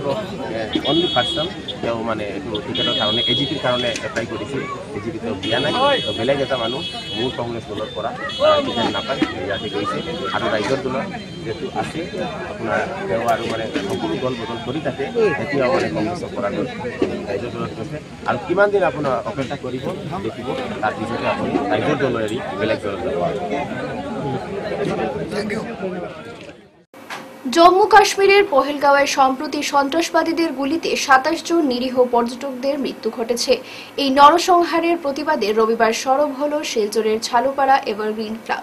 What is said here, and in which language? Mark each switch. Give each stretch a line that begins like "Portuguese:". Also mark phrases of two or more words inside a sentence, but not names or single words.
English: only person
Assamese: তেওঁ মানে এইটো টিকেটৰ কাৰণে এজিপিৰ কাৰণে এপ্লাই কৰিছিল এজিপি তেওঁ দিয়া নাই তো বেলেগ এটা মানুহ মোৰ কংগ্ৰেছ দলৰ পৰা টিকেট নাপায় ইয়াতে গৈছে আৰু ৰাইজৰ দলৰ যিহেতু আছে আপোনাৰ তেওঁ আৰু মানে সকলো দল বদল কৰি থাকে এতিয়াও মানে কংগ্ৰেছৰ পৰা গ'ল ৰাইজৰ দলত গৈছে আৰু কিমান দিন আপোনাৰ অপেক্ষা কৰিব দেখিব তাৰপিছতে আপুনি ৰাইজৰ দল এৰি বেলেগ দলত যাব।
English: Thank you.
Bangla: জম্মু কাশ্মীরের পহেলগাঁওয়ে সম্প্রতি সন্ত্রাসবাদীদের গুলিতে 27 জন নিরীহ পর্যটকদের মৃত্যু ঘটেছে। এই নরসংহারের প্রতিবাদে রবিবার সরব হল শিলচরের ছালুপাড়া এভারগ্রিন ক্লাব।